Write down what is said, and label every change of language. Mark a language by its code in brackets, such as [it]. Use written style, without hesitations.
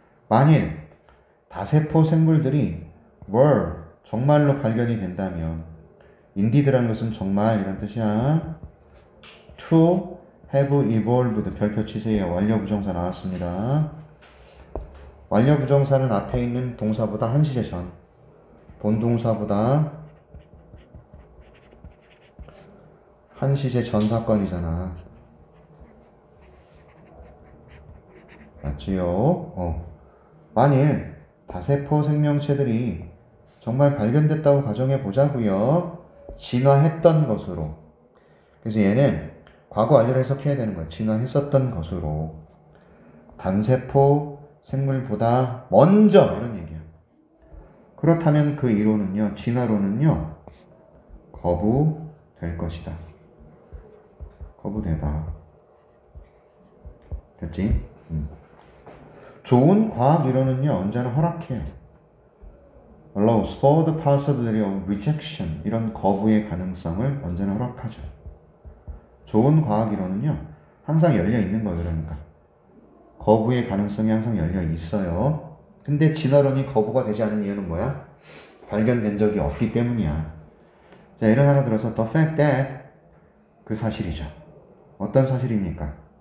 [ko] 만일 다세포 생물들이 were 정말로 발견이 된다면 indeed라는 것은 정말 이런 뜻이야. [en] to have evolved [ko] 별표 치세요. 완료 부정사 나왔습니다. 완료 부정사는 앞에 있는 동사보다 한 시제 전, 본동사보다 한 시제 전 사건이잖아. 맞지요? 만일 다세포 생명체들이 정말 발견됐다고 가정해 보자고요. 진화했던 것으로. 그래서 얘는 과거 완료를 해석해야 되는 거야. 진화했었던 것으로. 단세포 생물보다 먼저 이런 얘기야. 그렇다면 그 이론은요, 진화론은요, 거부될 것이다. 거부되다. 됐지? 좋은 과학 이론은요, 언제나 허락해요. [en] allows for the possibility of rejection. [ko] 이런 거부의 가능성을 언제나 허락하죠. 좋은 과학 이론은요, 항상 열려 있는 거예요, 그러니까. 거부의 가능성이 항상 열려 있어요. 근데 진화론이 거부가 되지 않은 이유는 뭐야? 발견된 적이 없기 때문이야. 자, 예를 하나 들어서 [en] the fact that [ko] 그 사실이죠. 어떤 사실입니까?